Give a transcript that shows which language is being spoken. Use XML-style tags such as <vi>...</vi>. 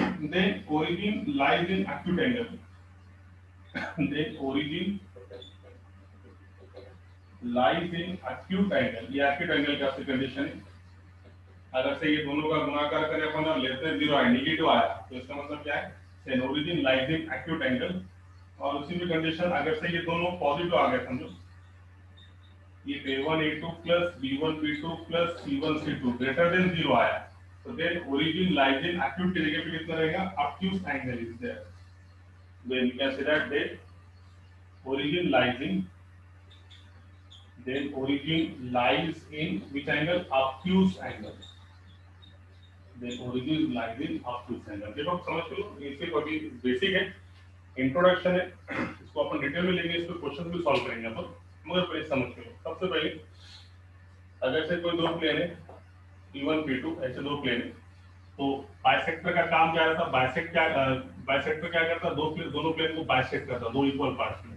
<en>then origin lies in acute angle, then origin lies in acute angle,</en> <hi>ये acute angle का condition है। अगर से ये दोनों का गुणाकार करें अपन और लेस देन 0 आया, नेगेटिव आया, तो इसका मतलब क्या है,</hi> <en>then origin lies in acute angle।</en> <hi>और उसी में कंडीशन अगर से ये दोनों पॉजिटिव आ गए, समझो ये a1 a2 plus b1 b2 plus c1 c2 greater than 0 आया, तो then origin lies in acute के जगह पे कितना रहेगा,</hi> <en>obtuse angle is there, then you can say that origin lies in, then origin lies in which angle, obtuse angle,</en> <hi>then origin lies in obtuse angle। देखो समझ लो, ये सिर्फ अभी बेसिक है, इंट्रोडक्शन है, इसको अपन डिटेल में लेंगे, इसको क्वेश्चन भी सॉल्व करेंगे अपन, मगर पहले समझ लो। सबसे पहले अगर से कोई दो प्लेन है p1 p2 ऐसे दो प्लेन है, तो बाइसेक्टर का काम क्या रहता है, बाइसेक्टर क्या करता है, दोनों प्लेन को बाइसेक्ट करता है, दो इक्वल पार्ट्स में।</hi>